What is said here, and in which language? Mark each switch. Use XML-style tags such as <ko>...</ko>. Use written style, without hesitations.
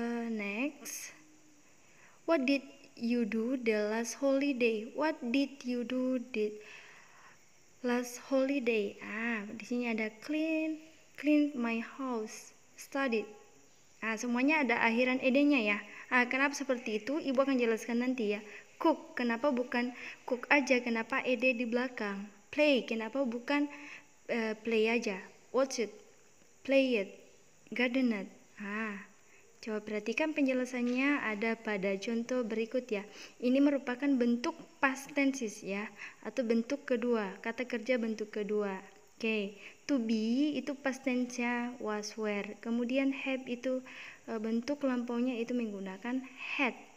<en>Next. What did you do the last holiday? What did you do the last holiday?</en> <id>Di sini ada clean my house, studied. Semuanya ada akhiran ed-nya ya. Kenapa seperti itu? Ibu akan jelaskan nanti ya. Cook, kenapa bukan cook aja? Kenapa ed di belakang? Play, kenapa bukan play aja?</id> <en>Watch it, play it, garden it.</en> <id>Coba perhatikan penjelasannya ada pada contoh berikut ya. Ini merupakan bentuk past tenses ya, atau bentuk kedua, kata kerja bentuk kedua. Oke, to be itu past tense-nya was, were. Kemudian have itu bentuk lampaunya itu menggunakan had.</id>